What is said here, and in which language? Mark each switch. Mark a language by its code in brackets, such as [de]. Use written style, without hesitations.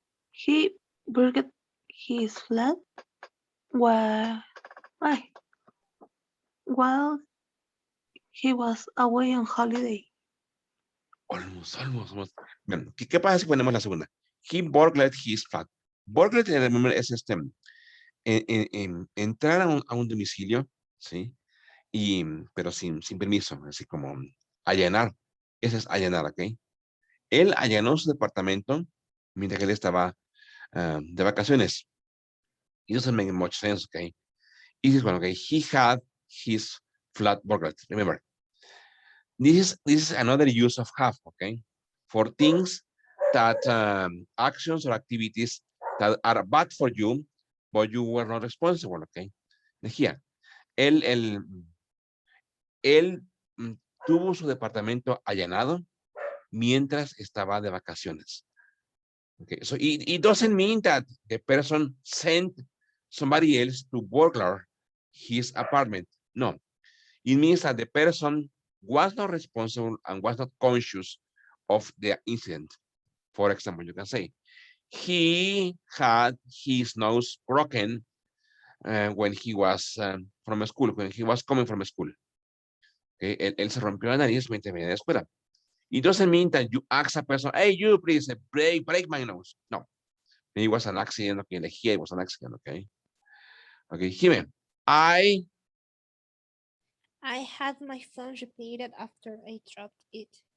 [en] he burged his flat while why, while he was away on holiday. almost. [es] Bien, ¿qué pasa si ponemos la segunda? [en] He burgled his flat. [es] Burgled, remember, es entrar a un domicilio, ¿sí? Y, pero sin permiso, así como allanar. Ese es allanar, ¿ok? Él allanó su departamento mientras que él estaba de vacaciones. [en] It doesn't make much sense, okay? This is one, okay? He had his flat burgled. Remember, this is another use of have, okay? For things that actions or activities that are bad for you, but you were not responsible, okay? [es] Here, él tuvo su departamento allanado mientras estaba de vacaciones. [en] Okay, so it doesn't mean that the person sent somebody else to burglar his apartment. No, it means that the person was not responsible and was not conscious of the incident. For example, you can say, he had his nose broken when he was from school, when he was coming from school. [es] Okay, él se rompió la nariz mientras venía de la escuela. [en] It doesn't mean that you ask a person, hey, you please break my nose. No, it was an accident. Okay, like here it was an accident. Okay, okay, Jimen, I had my phone repaired after I dropped it.